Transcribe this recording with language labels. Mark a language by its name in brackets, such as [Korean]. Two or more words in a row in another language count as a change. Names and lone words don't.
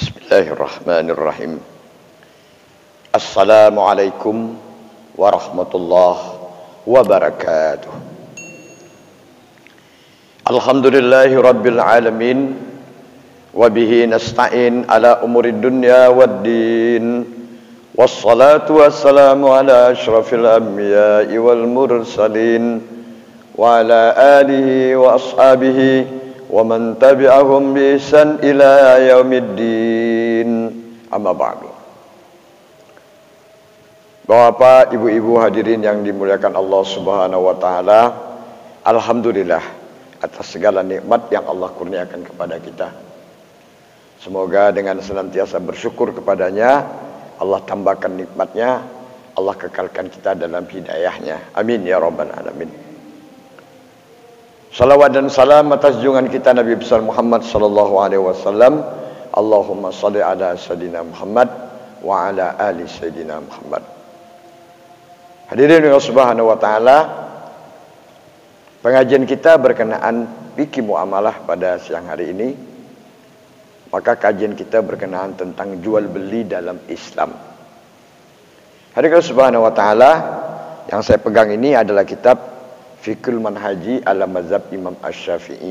[Arabic] بسم الله الرحمن الرحيم. السلام عليكم ورحمة الله وبركاته. الحمد لله رب العالمين. وبه نستعين على أمور الدنيا والدين. والصلاة والسلام على أشرف الأنبياء والمرسلين. وعلى آله وأصحابه ومن تبعهم بإحسان إلى يوم الدين. أما بعد. [Malay] Bapak, ibu-ibu hadirin yang dimuliakan Allah [Arabic] سبحانه وتعالى, [Malay] alhamdulillah atas segala nikmat yang Allah kurniakan kepada kita. Semoga dengan senantiasa bersyukur kepadanya, Allah tambahkan nikmatnya, Allah kekalkan kita dalam hidayahnya. [Arabic] آمين يا رب العالمين. [Malay] Salawat dan salam atas junjungan kita Nabi besar Muhammad [Arabic] صلى الله عليه وسلم. اللهم صل على سيدنا محمد وعلى آل سيدنا محمد. [Malay] Hadirin Allah [Arabic] سبحانه وتعالى, [Malay] pengajian kita berkenaan fikih muamalah pada siang hari ini. Maka kajian kita berkenaan tentang jual beli dalam Islam. Hadirin Allah [Arabic] سبحانه وتعالى, [Malay] yang saya pegang ini adalah kitab Fiqhul Manhaji ala mazhab Imam Asy-Syafi'i.